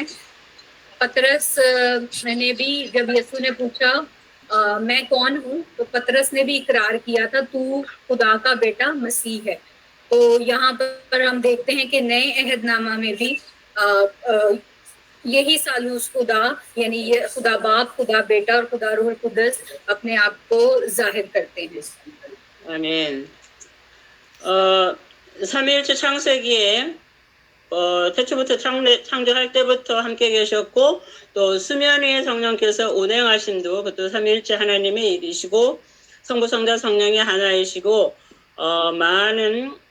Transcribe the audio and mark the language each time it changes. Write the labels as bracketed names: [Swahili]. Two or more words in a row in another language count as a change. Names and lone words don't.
[Urdu] پطرس نے بھی، جب یسوع نے پوچھا میں کون ہوں، تو پطرس نے بھی اقرار کیا تھا تو خدا کا بیٹا مسیح ہے. تو یہاں پر ہم دیکھتے ہیں کہ نئے عہدنامہ میں بھی یہی ثالوث خدا، یعنی یہ خدا باپ، خدا بیٹا اور خدا روح قدس اپنے آپ کو ظاہر کرتے ہیں. [Korean] 아멘. 삼위일체 창세기에 태초부터 창조할 때부터 함께 계셨고, 또 수면 위에 성령께서 운행하심도 그것도 삼위일체 하나님의 일이시고, 성부 성자 성령이 하나이시고, 많은